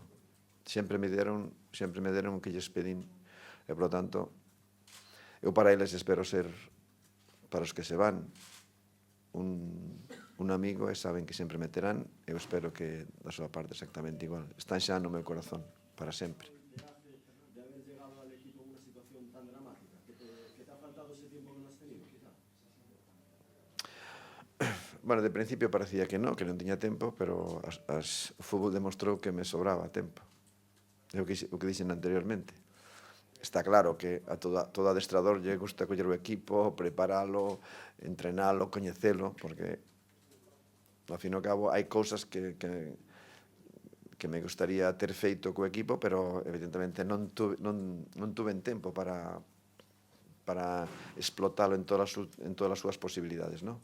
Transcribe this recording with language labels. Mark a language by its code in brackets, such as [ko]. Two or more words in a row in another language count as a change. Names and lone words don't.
[gl] Sempre me deron o que lles pedín e, polo tanto, eu para eles espero ser, para os que se van, un amigo e saben que sempre me terán. Eu espero que da súa parte exactamente igual. Están xa no meu corazón para sempre. [es] De haber llegado al equipo en una situación tan dramática, que te ha faltado ese tiempo que no has tenido, quizá. [gl] Bueno, de principio parecía que non tiña tempo, pero o fútbol demostrou que me sobraba tempo. É o que dixen anteriormente. Está claro que a todo adestrador lle gusta coller o equipo, preparalo, entrenalo, coñecelo, porque ao fin e ao cabo hai cousas que me gustaría ter feito co equipo, pero evidentemente non tuven tempo para explotalo en todas as súas posibilidades, non?